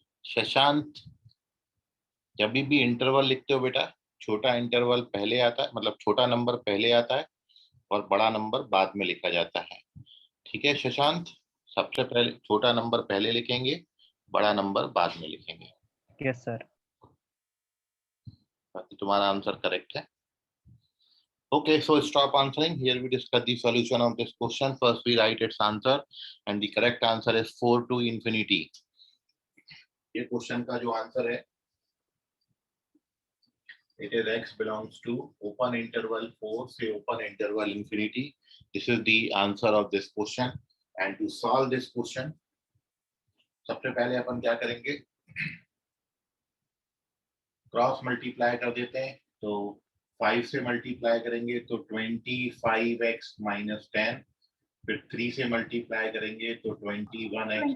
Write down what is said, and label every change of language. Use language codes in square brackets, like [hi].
[hi] शशांक, जब भी इंटरवल लिखते हो बेटा, छोटा इंटरवल पहले आता है, मतलब छोटा नंबर पहले आता है और बड़ा नंबर बाद में लिखा जाता है। ठीक है शशांक, सबसे पहले छोटा नंबर पहले लिखेंगे, बड़ा नंबर बाद में लिखेंगे। Yes sir. बाकी तुम्हारा आंसर करेक्ट है। [en] Okay, so stop answering. Here we discuss the solution of this question. First, we write its answer, and the correct answer is 4 to infinity. [hi] ये क्वेश्चन का जो आंसर है, [en] it is x belongs to open interval 4 से open interval infinity. This is the answer of this question. And to solve this question, [hi] सबसे पहले अपन क्या करेंगे, cross multiply कर देते हैं। तो 5 से मल्टीप्लाई करेंगे तो 25x माइनस 10, फिर 3 से मल्टीप्लाई करेंगे तो 21x